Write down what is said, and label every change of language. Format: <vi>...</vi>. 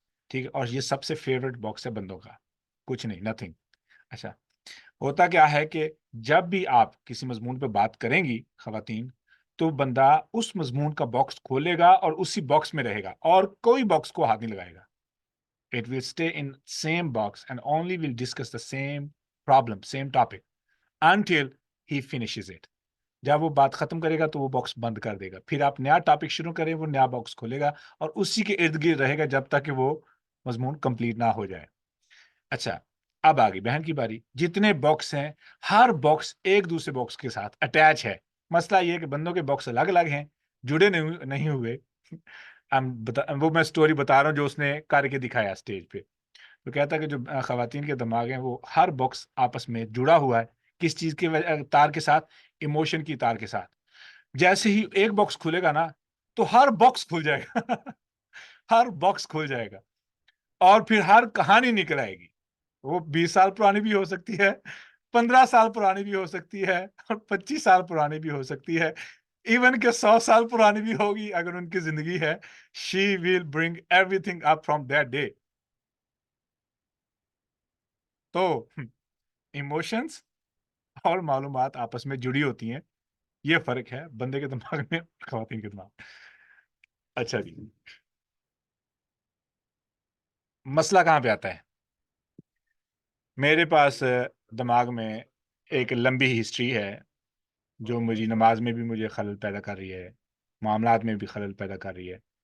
<ur>ٹھیک ہے، اور یہ سب سے فیوریٹ باکس ہے بندوں کا، کچھ نہیں، نتھنگ. اچھا ہوتا کیا ہے کہ جب بھی آپ کسی مضمون پہ بات کریں گی خواتین، تو بندہ اس مضمون کا باکس کھولے گا اور اسی باکس میں رہے گا اور کوئی باکس کو ہاتھ نہیں لگائے گا.</ur> <en>It will stay in same box and only will discuss the same problem, same topic until he finishes it.</en> <ur>جب وہ بات ختم کرے گا تو وہ باکس بند کر دے گا. پھر آپ نیا ٹاپک شروع کریں، وہ نیا باکس کھولے گا اور اسی کے ارد گرد رہے گا جب تک کہ وہ مضمون کمپلیٹ نہ ہو جائے. اچھا اب آگئی بہن کی باری. جتنے باکس ہیں ہر باکس ایک دوسرے باکس کے ساتھ اٹیچ ہے. مسئلہ یہ کہ بندوں کے باکس الگ الگ ہیں، جڑے نہیں ہوئے. وہ میں سٹوری بتا رہا ہوں جو اس نے کر کے دکھایا اسٹیج پہ. تو کہتا ہے کہ جو خواتین کے دماغ ہیں وہ ہر باکس آپس میں جڑا ہوا ہے. کس چیز کی تار کے ساتھ؟ ایموشن کی تار کے ساتھ. جیسے ہی ایک باکس کھلے گا نا تو ہر باکس کھل جائے گا ہر باکس کھل جائے گا اور پھر ہر کہانی نکل آئے گی. وہ 20 سال پرانی بھی ہو سکتی ہے، 15 سال پرانی بھی ہو سکتی ہے اور 25 سال پرانی بھی ہو سکتی ہے، ایون کہ 100 سال پرانی بھی ہوگی اگر ان کی زندگی ہے.</ur> <en>She will bring everything up from that day.</en> <ur>تو ایموشنز اور معلومات آپس میں جڑی ہوتی ہیں. یہ فرق ہے بندے کے دماغ میں اور خواتین کے دماغ میں. اچھا جی، مسئلہ کہاں پہ آتا ہے؟ میرے پاس دماغ میں ایک لمبی ہسٹری ہے جو مجھے نماز میں بھی مجھے خلل پیدا کر رہی ہے، معاملات میں بھی خلل پیدا کر رہی ہے.</ur>